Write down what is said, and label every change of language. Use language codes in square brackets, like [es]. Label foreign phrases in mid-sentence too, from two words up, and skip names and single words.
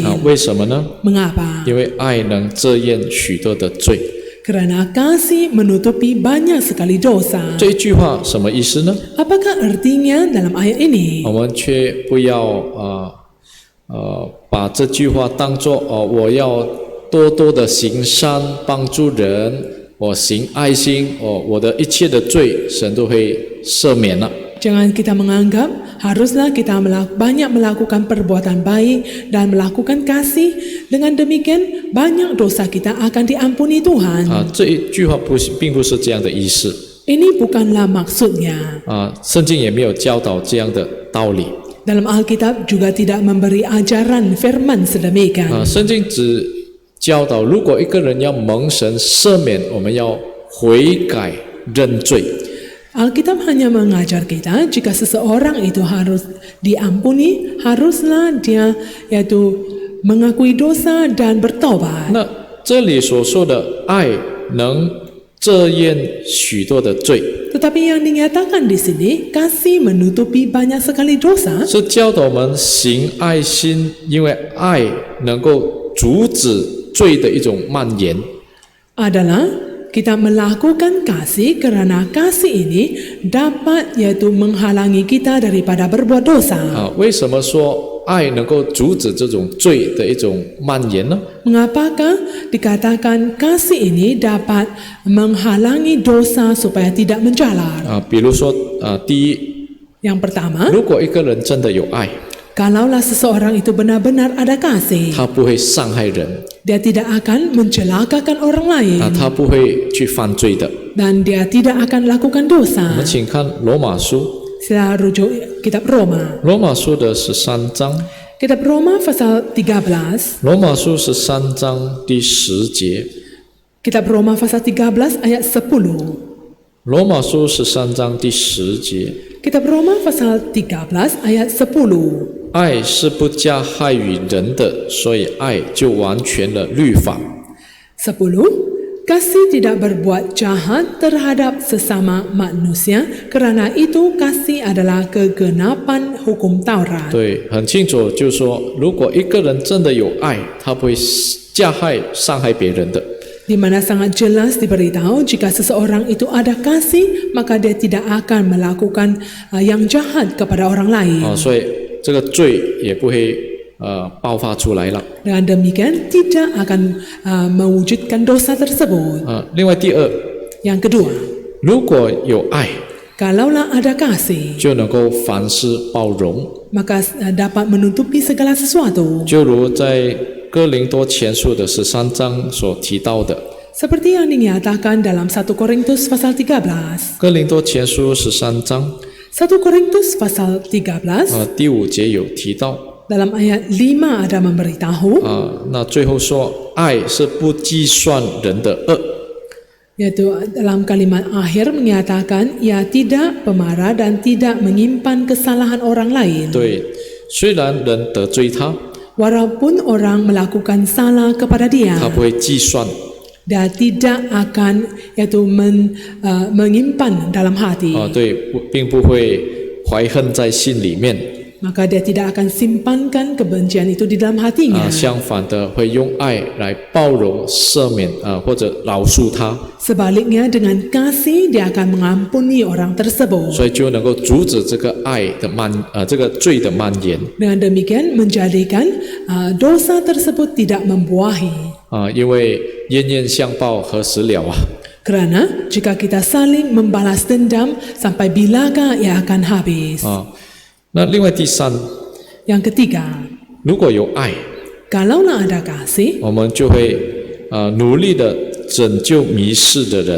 [zh] 为什么呢？ [ms] Mengapa? [zh] 因为爱能遮掩许多的罪。 [ms] Kerana kasih menutupi banyak sekali dosa. [zh] 这一句话什么意思呢？ [ms] Apakah artinya dalam ayat ini? [zh] 我们却不要把这句话当作我要多多的行善帮助人，我行爱心，我的一切的罪神都会赦免了。 [ms] Jangan kita menganggap haruslah kita banyak melakukan perbuatan baik dan melakukan kasih. Dengan demikian banyak dosa kita akan diampuni Tuhan. [zh] 这一句话并不是这样的意思。 [ms] Ini bukanlah maksudnya. [zh] 圣经也没有教导这样的道理。 [ms] Dalam Alkitab juga tidak memberi ajaran firman sedemikian. [zh] 圣经只教导，如果一个人要蒙神赦免，我们要悔改认罪。 [ms] Alkitab hanya mengajar kita jika seseorang itu harus diampuni, haruslah dia yaitu mengakui dosa dan bertobat. [zh] 那这里所说的爱能遮掩许多的罪， [ms] Tetapi yang dinyatakan di sini kasih menutupi banyak sekali dosa. [zh] 是教导我们行爱心，因为爱能够阻止罪的一种蔓延。 [ms] Adalah kita melakukan kasih kerana kasih ini dapat yaitu menghalangi kita daripada berbuat dosa. [zh] 为什么说爱能够阻止这种罪的一种蔓延呢？ [ms] Mengapakah dikatakan kasih ini dapat menghalangi dosa supaya tidak menjalar? [zh] 比如说第一， [ms] Yang pertama, [zh] 如果一个人真的有爱， [ms] kalaulah seseorang itu benar-benar ada kasih, [zh] 他不会伤害人， [ms] dia tidak akan mencelakakan orang lain [zh] 他不会去犯罪的。 [ms] dan dia tidak akan lakukan [zh] 我 [ms] dosa. [zh] 们请看罗马书， [ms] Sila rujuk kitab Roma. [zh] 罗马书的13章， [ms] Kitab Roma pasal 13. [zh] 罗马书13章第10节， [ms] Kitab Roma pasal 13 ayat 10. [zh] 罗马书13章第10节， [ms] Kitab Roma pasal 13 ayat 10. [zh] 爱是不加害于人的，所以爱就完全了律法。 [ms] 10. Kasih tidak berbuat jahat terhadap sesama manusia, kerana itu kasih adalah kegenapan hukum Taurat. [zh] 对，很清楚，就是说，如果一个人真的有爱，他不会加害、伤害别人的。 [ms] Di mana sangat jelas diberitahu jika seseorang itu ada kasih, maka dia tidak akan melakukan yang jahat kepada orang lain. [zh] 所以这个罪也不会爆发出来了。 [ms] Dengan demikian tidak akan mewujudkan dosa tersebut. [zh] 另外第二， [ms] Yang kedua, [zh] 如果有爱， [ms] kalaulah ada kasih, [zh] 就能够凡事包容， [ms] maka dapat menutupi segala sesuatu. [zh] 就如在哥林多前书的13章所提到的， [ms] Seperti yang dinyatakan dalam 1 Korintus pasal 13. [zh] 哥林多前书13章 [ms] 1 Korintus pasal 13 [zh] 第5节有提到 [ms] dalam ayat 5 ada memberitahu [zh] 那最后说爱是不计算人的恶 [ms] yaitu dalam kalimat akhir menyatakan ia tidak pemarah dan tidak menyimpan kesalahan orang lain. [zh] 对，虽然人得罪他， [ms] Walaupun orang melakukan salah kepada dia, [zh] 他不会计算 [ms] dia tidak akan yaitu menyimpan dalam hati. [zh] 对，并不会怀恨在心里面 [ms] Maka dia tidak akan simpankan kebencian itu di dalam hatinya. [zh] 相反的会用爱来包容、赦免或者饶恕他， [ms] Sebaliknya dengan kasih dia akan mengampuni orang tersebut. [zh] 所以就能够阻止这个爱的这个罪的蔓延 [ms] Dengan demikian menjadikan dosa tersebut tidak membuahi. [zh] 因为冤冤相报何时了啊？ [ms] Kerana jika kita saling membalas dendam, sampai bilakah ia akan habis? [zh] 那另外第三， [ms] Yang ketiga, [zh] 如果有爱， [ms] kalaulah ada kasih, [zh] 我们就会努力的拯救迷失的人。